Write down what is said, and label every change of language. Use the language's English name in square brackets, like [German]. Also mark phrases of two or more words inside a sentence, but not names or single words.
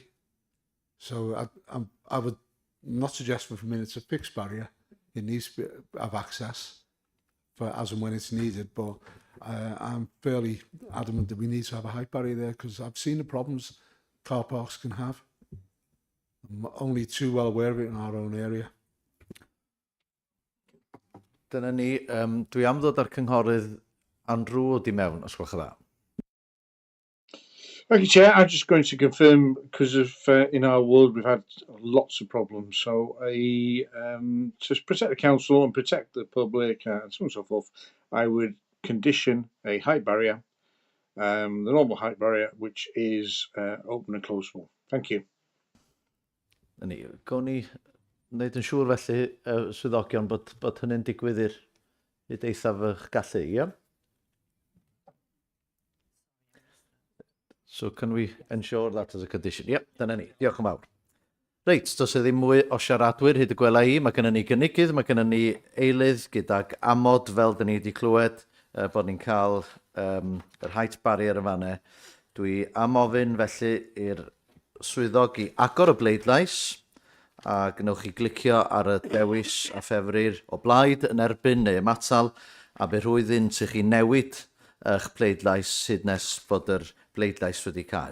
[English] So I would not suggest for a minute it's a fixed barrier. It needs to have access for as and when it's needed, but I'm fairly adamant that we need to have a height barrier there, because I've seen the problems car parks can have. I'm only too well aware of it in our own area. [Welsh] Dyna ni, dwi am ddod ar cynghorydd Andrew o di mewn, os gwelwch yn dda. [English] Thank you, Chair. I'm just going to confirm, because of in our world we've had lots of problems. So to protect the council and protect the public and so on and so forth, I would condition a height barrier, the normal height barrier, which is open and closable. Thank you. [Welsh] Gawn ni wneud yn siŵr felly, swyddogion, bod hynny'n digwydd i'r eithaf eich gallu, ie? [English] So can we ensure that as a condition? Yep, [Welsh] dyna ni. Diolch yn fawr. Reit, does e ddim mwy o siaradwyr hyd y gwela I. Mae gennym ni gynigydd, mae gennym ni eilydd gydag amod fel dyn ni wedi clywed bod ni'n cael yr [English] height barrier [Welsh] y fanne. Dwi am ofyn felly i'r swyddog I agor y bleidlais, a gnewch chi glicio ar y dewis a ffefrir o blaid yn erbyn neu ymatal, a be rhwyddyn sy'ch chi newid eich bleidlais hyd nes bod yr bleidlais wedi cael.